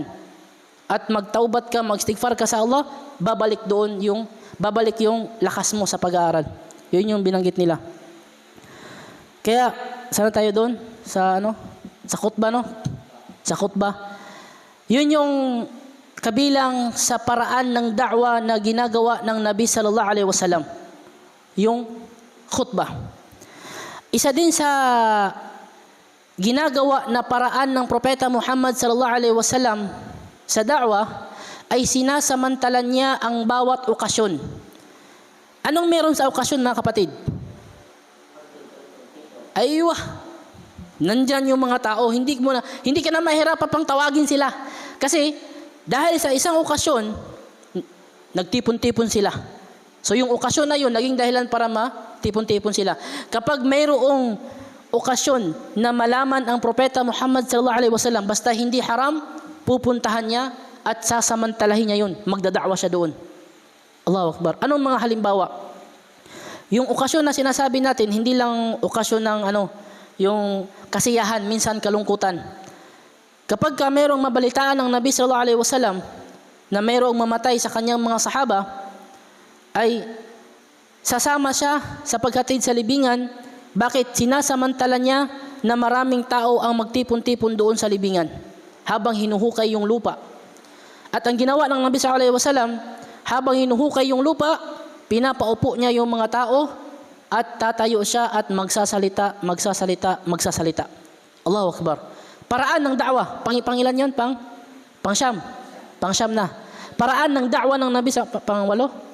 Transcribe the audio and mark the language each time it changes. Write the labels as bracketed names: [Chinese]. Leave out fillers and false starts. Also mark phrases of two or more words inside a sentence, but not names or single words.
[Filipino] At magtaubat ka, mag-istighfar ka sa Allah, babalik yung lakas mo sa pag-aaral. Yun yung binanggit nila. Kaya, sana tayo doon? Sa khutbah, no? Sa khutbah. Yun yung kabilang sa paraan ng da'wa na ginagawa ng Nabi [Arabic] صلى الله عليه وسلم, [Filipino] yung khutbah. Isa din sa ginagawa na paraan ng Propeta Muhammad [Arabic] صلى الله عليه وسلم [Filipino] sa da'wa ay sinasamantalan niya ang bawat okasyon. Anong meron sa okasyon, mga kapatid? Aywa, nandyan yung mga tao, hindi ka na mahirapan pang tawagin sila. Kasi dahil sa isang okasyon, nagtipon-tipon sila. So yung okasyon na yun, naging dahilan para matipon-tipon sila. Kapag mayroong okasyon na malaman ang Propeta Muhammad [Arabic] صلى الله عليه وسلم, [Filipino] basta hindi haram, pupuntahan niya at sasamantalahin niya yun. Magdada'wa siya doon. [Arabic] الله أكبر. [Filipino] Anong mga halimbawa? Yung okasyon na sinasabi natin, hindi lang okasyon ng yung kasiyahan, minsan kalungkutan. Kapag mayroong mabalitaan ng Nabi [Arabic] صلى الله عليه وسلم [Filipino] na mayroong mamatay sa kanyang mga sahaba, ay sasama siya sa paghatid sa libingan. Bakit? Sinasamantala niya na maraming tao ang magtipon-tipon doon sa libingan habang hinuhukay yung lupa. At ang ginawa ng Nabi [Arabic] صلى الله عليه وسلم, [Filipino] habang hinuhukay yung lupa, pinapaupo niya yung mga tao at tatayo siya at magsasalita. [Arabic] الله أكبر. [Filipino] Paraan ng da'wa, pangilan yun? Pang-Syam. Pang-Syam na. Paraan ng da'wa ng Nabi sa pang-walo?